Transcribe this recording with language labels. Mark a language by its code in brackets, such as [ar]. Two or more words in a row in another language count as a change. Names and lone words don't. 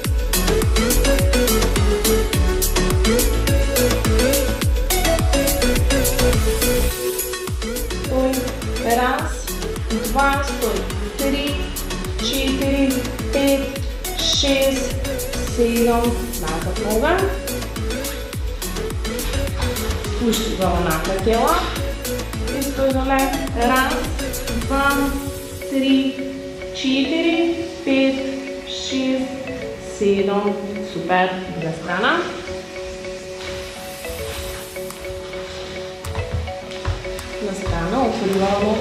[sr] Раз, два, стой. Три, четири, пет, шест, седам. Назад нога. Spušti glavo napred telo. I stoj dole. 1, 2, 3, 4, 5, 6, 7. Super. Druga strana. Na strano, otvori glavo noga.